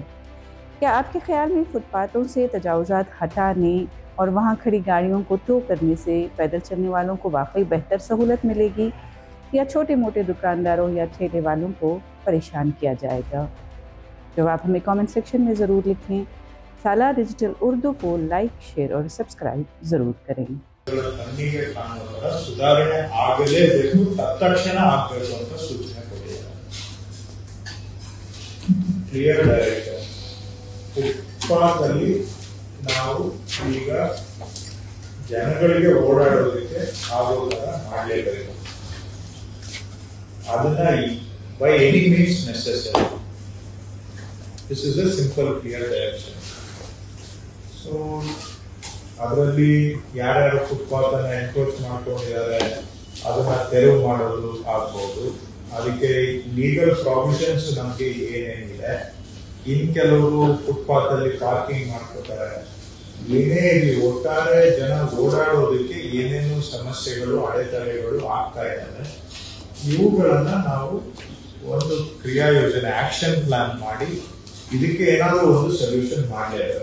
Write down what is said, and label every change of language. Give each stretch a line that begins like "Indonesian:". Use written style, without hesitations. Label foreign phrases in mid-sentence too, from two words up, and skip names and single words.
Urdu: کیا آپ کے خیال میں فٹ پاتھوں سے تجاوزات ہٹانے اور وہاں کھڑی گاڑیوں کو ٹو کرنے سے پیدل چلنے والوں کو واقعی بہتر سہولت ملے گی، یا چھوٹے موٹے دکانداروں یا ٹھیلے والوں کو پریشان کیا جائے گا? جواب ہمیں
English: comment section
Urdu: میں ضرور لکھیں۔ سالا ڈیجیٹل اردو کو لائک، شیئر اور سبسکرائب ضرور کریں.
Kannada: ಕಣ್ಣಿಗೆ ಕಾಣುವ ಸುಧಾರಣೆ ಆಗಲೇಬೇಕು, ತತ್ಕ್ಷಣ ಆಗಬೇಕು ಅಂತ ಸೂಚನೆ ಕೊಟ್ಟಿದ್ದಾರೆ.
English: clear direction.
Kannada: ಫುಟ್ಪಾತಲ್ಲಿ ನಾವು ಈಗ ಜನಗಳಿಗೆ ಓಡಾಡೋದಕ್ಕೆ ಆಗೋದನ್ನ ಮಾಡಲೇಬೇಕು.
English: ಅದನ್ನ by any means necessary. this is a simple clear direction.
Kannada: ಸೊ ಅದರಲ್ಲಿ ಯಾರ್ಯಾರು ಫುಟ್ಪಾತ್ ಅನ್ನ ಎನ್ಕ್ರೋಚ್ ಮಾಡ್ಕೊಂಡಿದ್ದಾರೆ ಅದನ್ನ ತೆರವು ಮಾಡೋದು ಆಗ್ಬಹುದು. ಅದಕ್ಕೆ
English: legal provisions
Kannada: ನಮಗೆ ಏನೇನಿದೆ, ಇನ್ ಕೆಲವರು ಫುಟ್ಪಾತ್ ಅಲ್ಲಿ ಪಾರ್ಕಿಂಗ್ ಮಾಡ್ಕೋತಾರೆ, ಏನೇ ಇಲ್ಲಿ ಒಟ್ಟಾರೆ ಜನ ಓಡಾಡೋದಕ್ಕೆ ಏನೇನು ಸಮಸ್ಯೆಗಳು, ಅಡೆತಡೆಗಳು ಆಗ್ತಾ ಇದ್ದಾವೆ, ಇವುಗಳನ್ನ ನಾವು ಒಂದು ಕ್ರಿಯಾ ಯೋಜನೆ,
English: action plan
Kannada: ಮಾಡಿ ಇದಕ್ಕೆ ಏನಾದರೂ ಒಂದು ಸೊಲ್ಯೂಷನ್ ಮಾಡಲೇಬೇಕು.